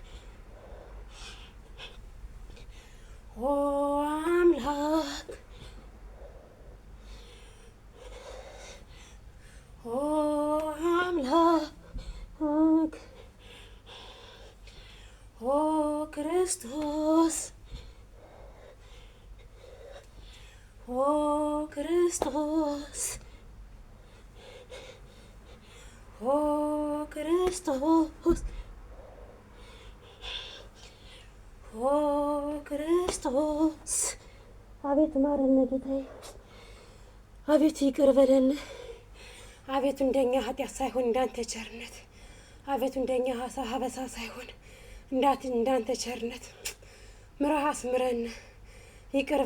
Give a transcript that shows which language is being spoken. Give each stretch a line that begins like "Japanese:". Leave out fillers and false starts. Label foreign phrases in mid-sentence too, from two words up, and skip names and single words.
Amharic: ኦ አምላክ ኦ አምላክ ኦ ክርስቶስ ኦ ክርስቶስ ኦ ክርስቶስ ኦ ክርስቶስ አቤት ማረነ ጌታዬ፣ አቤቱ ይቅር በለን። አቤቱ እንደኛ ኃጢአት ሳይሆን እንዳንተ ቸርነት፣ አቤቱ እንደኛ ሀበሳ ሳይሆን እንዳንተ ቸርነት ምረህ አስምረን፣ ይቅር